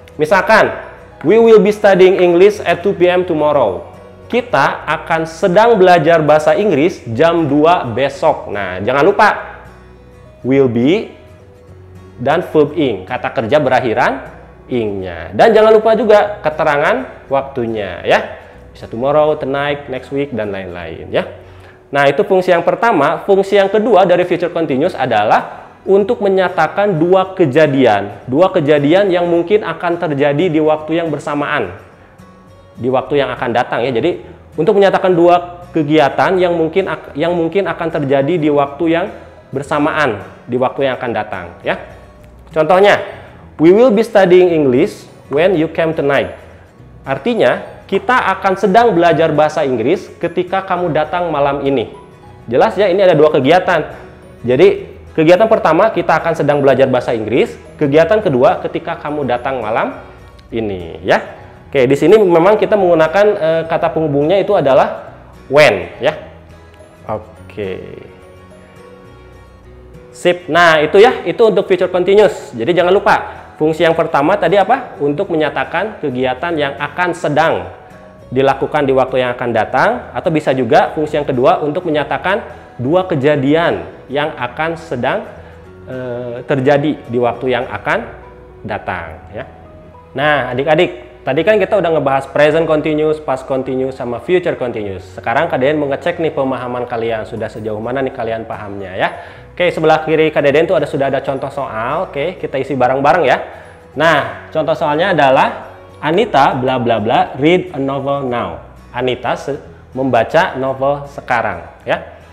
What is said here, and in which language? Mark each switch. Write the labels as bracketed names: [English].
[Indonesian] Misalkan, [English] we will be studying English at 2 PM tomorrow. [Indonesian] Kita akan sedang belajar bahasa Inggris jam 2 besok. Nah, jangan lupa will be dan verb ing, kata kerja berakhiran ing-nya. Dan jangan lupa juga keterangan waktunya ya. Bisa tomorrow, tonight, next week, dan lain-lain ya. Nah, itu fungsi yang pertama. Fungsi yang kedua dari future continuous adalah untuk menyatakan dua kejadian yang mungkin akan terjadi di waktu yang bersamaan, di waktu yang akan datang ya. Jadi untuk menyatakan dua kegiatan yang mungkin akan terjadi di waktu yang bersamaan, di waktu yang akan datang ya. Contohnya, [English] we will be studying English when you come tonight. [Indonesian] Artinya, kita akan sedang belajar bahasa Inggris ketika kamu datang malam ini. Jelas ya, ini ada dua kegiatan. Jadi, kegiatan pertama kita akan sedang belajar bahasa Inggris, kegiatan kedua ketika kamu datang malam ini ya. Oke, di sini memang kita menggunakan kata penghubungnya itu adalah when ya. Oke. Sip. Nah, itu ya, itu untuk future continuous. Jadi jangan lupa, fungsi yang pertama tadi apa? Untuk menyatakan kegiatan yang akan sedang dilakukan di waktu yang akan datang, atau bisa juga fungsi yang kedua untuk menyatakan dua kejadian yang akan sedang terjadi di waktu yang akan datang ya. Nah, adik-adik, tadi kan kita udah ngebahas present continuous, past continuous, sama future continuous. Sekarang Kak Deden mau ngecek nih pemahaman kalian, sudah sejauh mana nih kalian pahamnya ya. Oke, sebelah kiri Kak Deden tuh sudah ada contoh soal. Oke, kita isi bareng-bareng ya. Nah, contoh soalnya adalah Anita bla bla bla [English] read a novel now. [Indonesian] Anita membaca novel sekarang ya.